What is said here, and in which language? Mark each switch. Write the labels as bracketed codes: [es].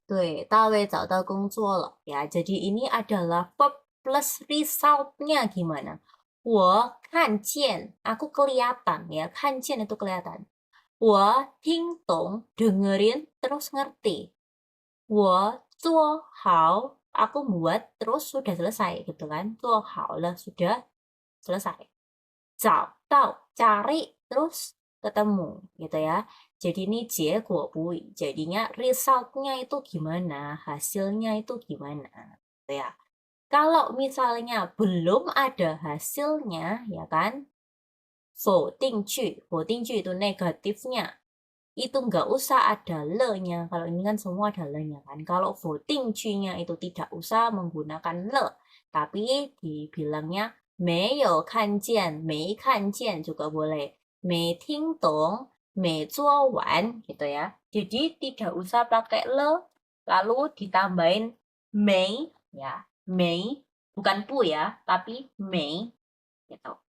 [zh] 对，大卫找到工作了ya. [id] Jadi ini adalah verb plus result-nya gimana? [zh] 我看见, [id] aku kelihatan ya, 看见 itu kelihatan. [zh] 我听懂, [id] dengerin terus ngerti. 我 [zh] 做好 [id] aku buat terus sudah selesai gitu kan. [zh] 做好了 [id] sudah selesai. [zh] 找到 [id] cari terus ketemu gitu ya. Jadi ini 结果不语, jadinya result-nya itu gimana, hasilnya itu gimana gitu ya. Kalau misalnya belum ada hasilnya ya kan, 否定句，否定句itu negatifnya. Itu nggak usah ada le-nya. Kalau ini kan semua ada le-nya kan. Kalau 否定句-nya itu tidak usah menggunakan le. Tapi dibilangnya [zh] 没有看见,没看见 [id] juga boleh. [zh] 没听懂,没做完 [id] gitu ya. Jadi tidak usah pakai le. Lalu ditambahin 没 ya. 没 bukan pu ya, tapi 没 gitu.